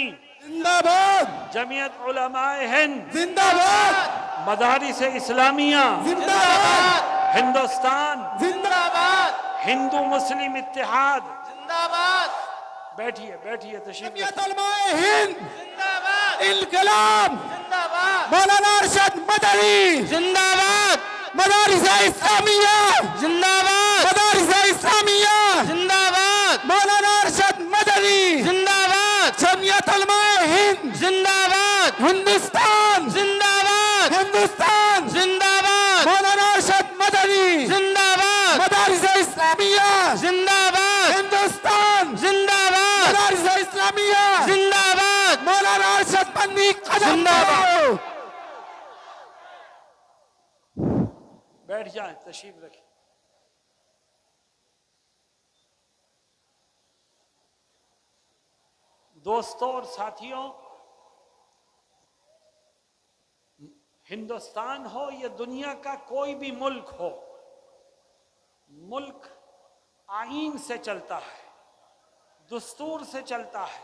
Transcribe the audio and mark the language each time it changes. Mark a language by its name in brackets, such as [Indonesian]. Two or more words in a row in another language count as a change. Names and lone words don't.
[Urdu] زندہ باد، جمعیت علماء ہند زندہ باد، مدارس اسلامیہ زندہ باد، ہندوستان زندہ باد، ہندو مسلم اتحاد. زندہ باد، بیٹھیے بیٹھیے، تشریف جمعیت رکھیے. علماء ہند زندہ باد، انقلاب، زندہ باد، مولانا ارشد مدنی زندہ باد، مدارس اسلامیہ، زندہ باد، مدارس اسلامیہ، زندہ باد، مولانا ارشد مدنی زندہ باد، جمعیت علماء ہند زندہ باد، ہندوستان، زندہ باد، ہندوستان، زندہ باد، مولانا ارشد مدنی زندہ باد، مدارس اسلامیہ، زندہ باد، ہندوستان، زندہ باد، مدارس اسلامیہ، زندہ باد، مولانا ارشد مدنی قدم زندہ باد. بڑھاؤ. بیٹھ جائیں، تشریف رکھیں. دوستوں اور ساتھیوں، ہندوستان ہو یا دنیا کا کوئی بھی ملک ہو، ملک آئین سے چلتا ہے، دستور سے چلتا ہے.